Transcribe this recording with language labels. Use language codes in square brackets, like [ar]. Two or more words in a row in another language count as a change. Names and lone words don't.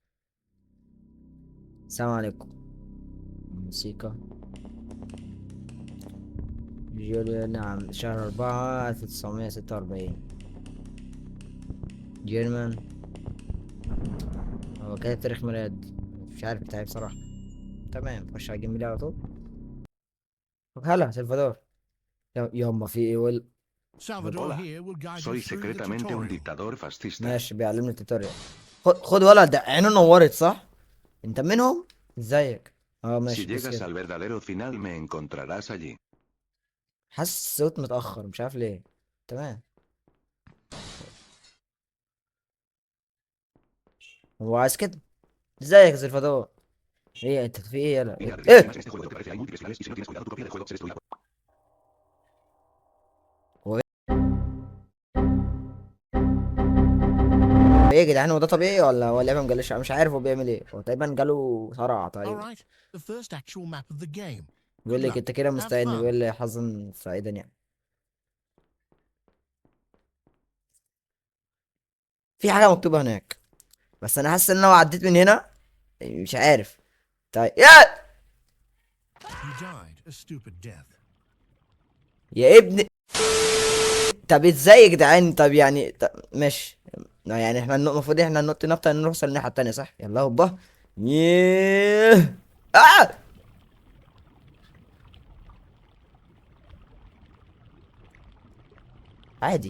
[ar] السلام عليكم. موسيقى جوليا، نعم، شهر 4 1946. جيرمان. هو كده تاريخ ميلاد مش عارف بتاعي بصراحة. تمام نخش على [en] game play [ar] على طول. طب هلا سلفادور. ياما في ايه [en] Salvador here will guide you [es] Soy [en] through the [es] secretamente un [en] tutorial. [es] dictador fascista. [ar] ماشي بيعلمني التوتوريال. خد ولا ده عينه نورت صح؟ انت منهم؟ ازيك؟ اه [es] Si [ar] ماشي دوس [es] llegas [ar] كده. [es] al verdadero final me encontrarás allí. [ar] حاسس الصوت متأخر مش عارف ليه. تمام. هو عايز كده. ازيك يا سلفادور؟ ايه انت في ايه؟ يلا [es] Mira, [ar] ايه, [es] revivir [ar] إيه؟ [es] finales en este juego te ofrece hay múltiples finales y si no tienes cuidado tu copia del juego se destruirá. [ar] هو ايه يا جدعان؟ هو ده طبيعي ولا هو اللعبه مجلشه؟ أنا مش عارف هو بيعمل ايه. هو تقريبا جاله صرع [en] All [ar] تقريبا. [en] right, the first actual map of the game. [ar] بيقول [en] Good [ar] لك [en] luck. [ar] انت كده [en] Have [ar] مستعد، [en] fun. [ar] بيقول لي حظا سعيدا يعني. في حاجه مكتوبه هناك بس انا حاسس ان انا لو عديت من هنا مش عارف. طيب You died a stupid death. يا ابن. طب ازاي يا جدعان؟ طب يعني ماشي. يعني احنا المفروض احنا ننط نفطر نوصل الناحيه التانيه صح؟ يلا هوبا. ياه. آه! عادي.